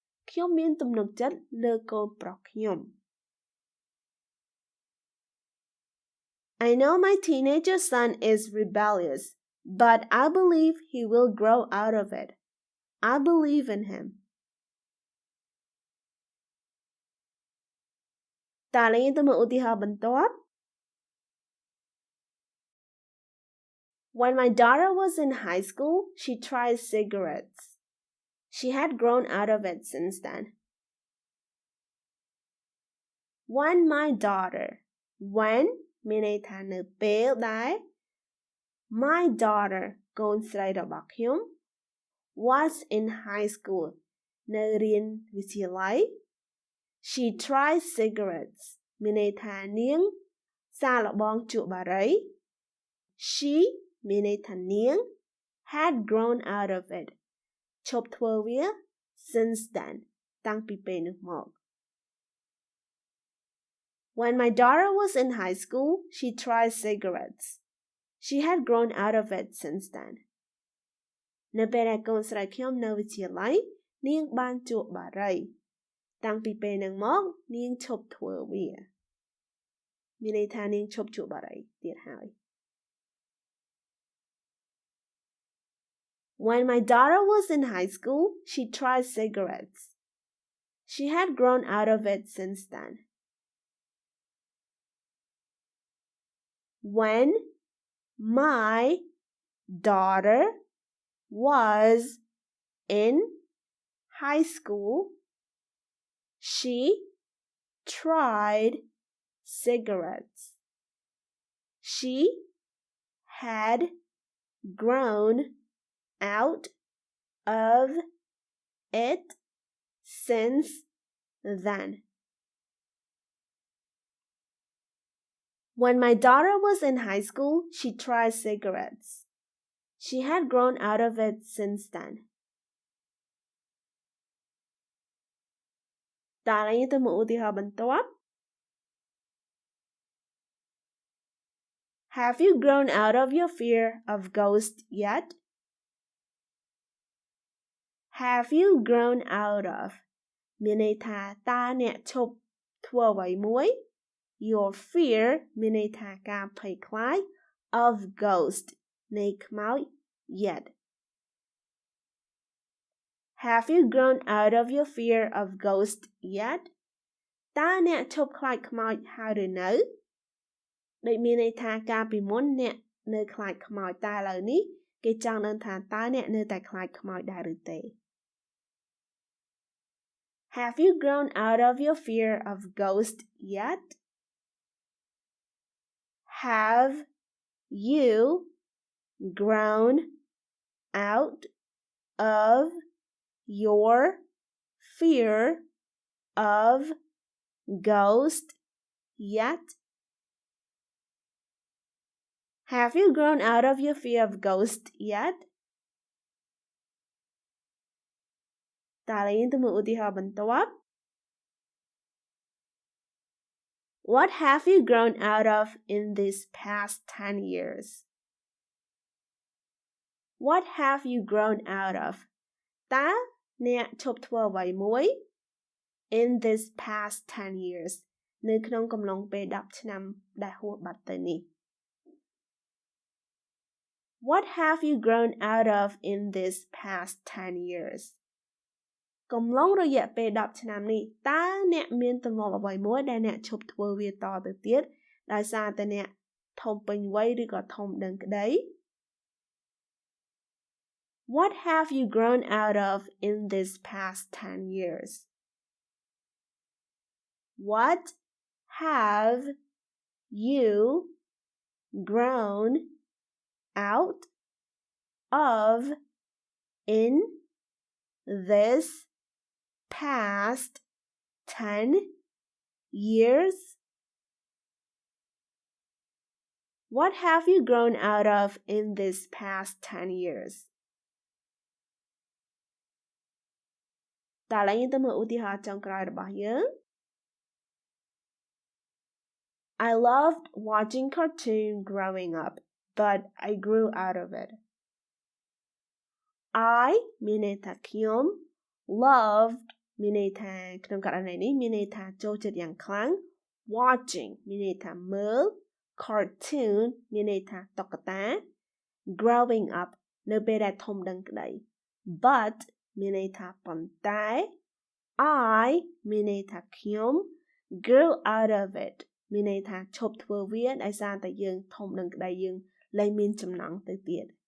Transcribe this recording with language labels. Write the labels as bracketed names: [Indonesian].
[Khmer] ខ្ញុំមានទំនុកចិត្តលើកូនប្រុសខ្ញុំ [English] I know my teenager son is rebellious, but I believe he will grow out of it. I believe in him. [Khmer] តើលេងទៅមើលឧទាហរណ៍បន្ទាប់ [English] When my daughter was in high school, she tried cigarettes. She had grown out of it since then. When my daughter, when [Khmer] មានន័យថានៅពេលដែល [English] my daughter [Khmer] កូនស្រីរបស់ខ្ញុំ [English] was in high school [Khmer] នៅរៀនវិទ្យាល័យ [English] she tried cigarettes [Khmer] មានន័យថានាងសាកល្បងជក់បារី [English] she [Khmer] មានន័យថានាង [English] had grown out of it [Khmer] ឈប់ធ្វើវា [English] since then [Khmer] តាំងពីពេលនោះមក [English] When my daughter was in high school, she tried cigarettes. She had grown out of it since then. [Khmer] នៅពេលដែលកូនស្រីខ្ញុំនៅវិទ្យាល័យនាងបានជក់បារីតាំងពីពេលហ្នឹងមកនាងឈប់ធ្វើវាមានន័យថានាងឈប់ជក់បារីទៀតហើយ [English] When my daughter was in high school, she tried cigarettes. She had grown out of it since then. When my daughter was in high school, she tried cigarettes. She had grown out of it since then. When my daughter was in high school, she tried cigarettes. She had grown out of it since then. [Khmer] តើយើងទៅមើលឧទាហរណ៍បន្ទាប់ [English] Have you grown out of your fear of ghosts yet? Have you grown out of [Khmer] មានន័យថាតើអ្នកឈប់ធ្វើអ្វីមួយ [English] Your fear [Khmer] មានន័យថាការភ័យខ្លាច [English] of ghost [Khmer] នៃខ្មោច [English] yet. Have you grown out of your fear of ghost yet? [Khmer] តើអ្នកឈប់ខ្លាចខ្មោចហើយឬនៅដូចមានន័យថាកាលពីមុនអ្នកនៅខ្លាចខ្មោចតែឥឡូវនេះគេចង់ដឹងថាតើអ្នកនៅតែខ្លាចខ្មោចដែរឬទេ [English] Have you grown out of your fear of ghost yet? Have you grown out of your fear of ghost yet? Have you grown out of your fear of ghost yet? [Khmer] តើយើងទៅមើលឧទាហរណ៍បន្ទាប់ [English] What have you grown out of in these past 10 years? What have you grown out of? [Khmer] តើអ្នកឈប់ធ្វើអ្វីមួយ [English] in this past 10 years [Khmer] នៅក្នុងកំឡុងពេល10ឆ្នាំដែលហួសបាត់ទៅនេះ [English] What have you grown out of in this past 10 years? [Khmer] កំឡុងរយៈពេល10ឆ្នាំនេះតើអ្នកមានទម្លាប់អ្វីមួយដែលអ្នកឈប់ធ្វើវាតទៅទៀតដោយសារតែអ្នកធំពេញវ័យឬក៏ធំដឹងក្តី [English] What have you grown out of in this past 10 years? What have you grown out of in this past 10 years? What have you grown out of in this past 10 years? [Khmer] តើឡើងទៅមើលឧទាហរណ៍ចុងក្រោយរបស់យើង [English] I loved watching cartoon growing up, but I grew out of it. [Khmer] I មានន័យថាខ្ញុំ [English] loved [Khmer] មានន័យថាក្នុងករណីនេះមានន័យថាចូលចិត្តយ៉ាងខ្លាំង [English] watching [Khmer] មានន័យថាមើល cartoon មានន័យថាតុក្កតា [English] growing up [Khmer] នៅពេលដែលធំដឹងក្តី [English] but [Khmer] មានន័យថាប៉ុន្តែ I មានន័យថាខ្ញុំ [English] grew out of it [Khmer] មានន័យថាឈប់ធ្វើវាដោយសារតែយើងធំដឹងក្តីយើងលែងមានចំណង់ទៅទៀត